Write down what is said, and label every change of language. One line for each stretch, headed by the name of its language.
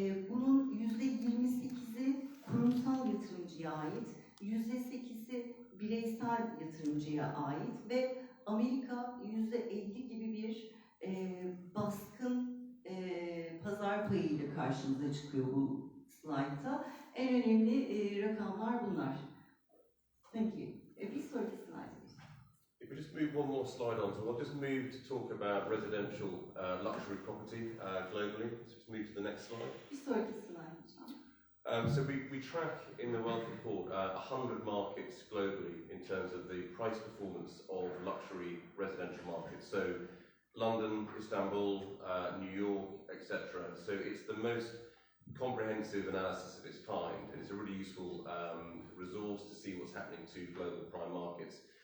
Turkish: Bunun %28'i kurumsal yatırımcıya ait, %8'i bireysel yatırımcıya ait ve Amerika %50 gibi bir baskın pazar payıyla karşımıza çıkıyor bu slaytta. En önemli rakamlar bunlar.
English: Thank you.
Turkish: Bir sonraki slide.
English: If we just move one more slide on, so I'll just move to talk about residential luxury property globally. So just move to the next slide.
Turkish: Bir sonraki slide lütfen.
English: So we track in the Wealth Report 100 markets globally in terms of the price performance of luxury residential markets. So London, Istanbul, New York, etc. So it's the most comprehensive analysis of its kind, and it's a really useful resource to see what's happening to global prime markets.